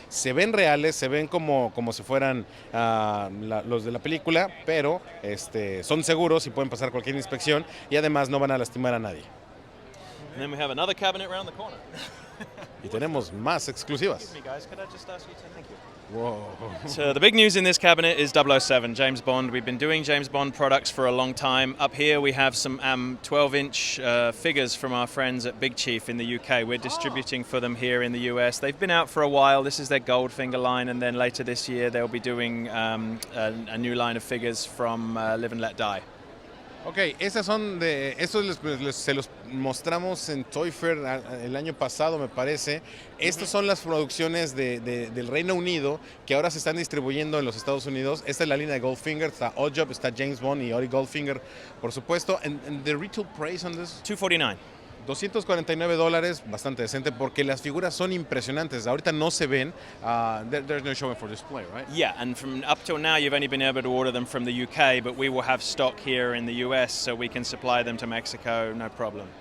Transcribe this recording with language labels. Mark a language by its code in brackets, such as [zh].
[es] Se ven reales, se ven como si fueran los de la película, pero son seguros y pueden pasar cualquier inspección y además no van a lastimar a nadie. [en] And then we have another cabinet around the corner. [es] Y tenemos más exclusivas. [en] Excuse me, guys. Could I just ask you to thank you? Whoa. So the big news in this cabinet is 007, James Bond. We've been doing James Bond products for a long time. Up here we have some 12-inch figures from our friends at Big Chief in the UK. We're distributing for them here in the US. They've been out for a while. This is their Goldfinger line, and then later this year they'll be doing a new line of figures from Live and Let Die. [es] Ok, estos se los mostramos en Toy Fair el año pasado, me parece. Estas son las producciones del Reino Unido que ahora se están distribuyendo en los Estados Unidos. Esta es la línea de Goldfinger, está Oddjob, está James Bond y Ori Goldfinger, por supuesto. [en] And the retail price on this? $249. [es] $249, bastante decente porque las figuras son impresionantes. Ahorita no se ven. [en] There's no showing for display, right? Yeah, and from up till now you've only been able to order them from the UK, but we will have stock here in the US so we can supply them to Mexico, no problem.